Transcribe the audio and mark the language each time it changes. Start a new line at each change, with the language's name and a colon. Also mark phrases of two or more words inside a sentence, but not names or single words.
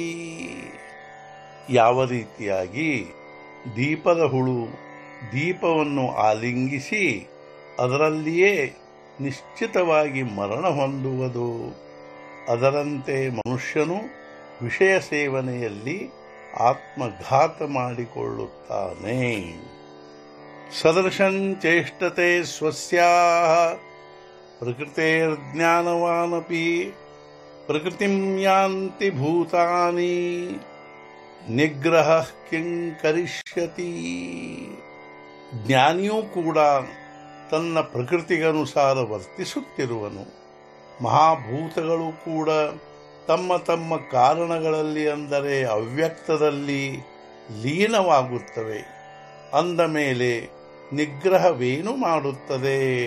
Kannada: ಯಾವ ರೀತಿಯಾಗಿ ದೀಪದ ಹುಳು ದೀಪವನ್ನು ಆಲಿಂಗಿಸಿ ಅದರಲ್ಲಿಯೇ ನಿಶ್ಚಿತವಾಗಿ ಮರಣ ಹೊಂದುವುದು, ಅದರಂತೆ ಮನುಷ್ಯನು ವಿಷಯ ಸೇವನೆಯಲ್ಲಿ ಆತ್ಮಘಾತ ಮಾಡಿಕೊಳ್ಳುತ್ತಾನೆ।
Sanskrit: ಸದೃಶಂ ಚೇಷ್ಟತೆ ಸ್ವಸ್ಯಾಃ ಪ್ರಕೃತೇರ್ಜ್ಞಾನವಾನಪಿ ಪ್ರಕೃತಿಂ ಯಾಂತಿ ಭೂತಾನಿ ನಿಗ್ರಹಃ ಕಿಂ ಕರಿಷ್ಯತಿ।
Kannada: ಜ್ಞಾನಿಯೂ ಕೂಡ ತನ್ನ ಪ್ರಕೃತಿಗನುಸಾರ ವರ್ತಿಸುತ್ತಿರುವನು, ಮಹಾಭೂತಗಳು ಕೂಡ ತಮ್ಮ ತಮ್ಮ ಕಾರಣಗಳಲ್ಲಿ ಅಂದರೆ ಅವ್ಯಕ್ತದಲ್ಲಿ ಲೀನವಾಗುತ್ತವೆ। ಅಂದ ಮೇಲೆ ನಿಗ್ರಹವೇನು ಮಾಡುತ್ತದೆ?